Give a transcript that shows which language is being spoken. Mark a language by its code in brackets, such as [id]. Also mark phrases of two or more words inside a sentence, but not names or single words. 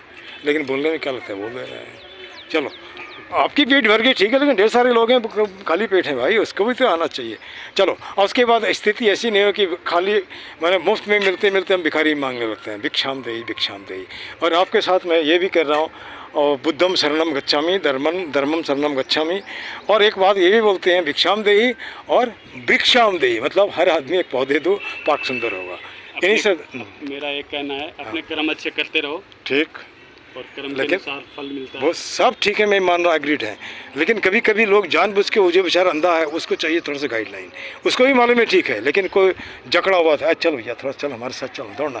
[hi] लेकिन बोलने में क्या लगता है, बोल रहे हैं। चलो, आपकी पेट भर गई ठीक है, लेकिन ढेर सारे लोग हैं खाली पेट हैं भाई, उसको भी तो आना चाहिए। चलो, और उसके बाद स्थिति ऐसी नहीं हो कि खाली मैंने मुफ्त में मिलते मिलते हम भिखारी मांगने लगते हैं, [sa] भिक्षाम देही। [hi] और आपके साथ मैं ये भी कर रहा हूँ, और [pi] बुद्धम शरणम गच्छामि, धर्मम शरणम गच्छामि। [hi] और एक बात ये भी बोलते हैं, [sa] भिक्षाम देही [hi] और [sa] वृक्षाम देही, [hi] मतलब हर आदमी एक पौधे दो, पार्क सुंदर होगा। इन्हीं से मेरा एक कहना है, अपने कर्म अच्छे करते रहो, ठीक, और कर्म के अनुसार फल मिलता है। वो सब ठीक है, मैं मान रहा, एग्रीड है। लेकिन कभी कभी लोग जानबूझ के, वो जो बेचारा अंधा है उसको चाहिए थोड़ा सा गाइडलाइन, उसको भी मालूम है ठीक है, लेकिन कोई जकड़ा हुआ था, चल भैया थोड़ा चल हमारे साथ चल दौड़ना।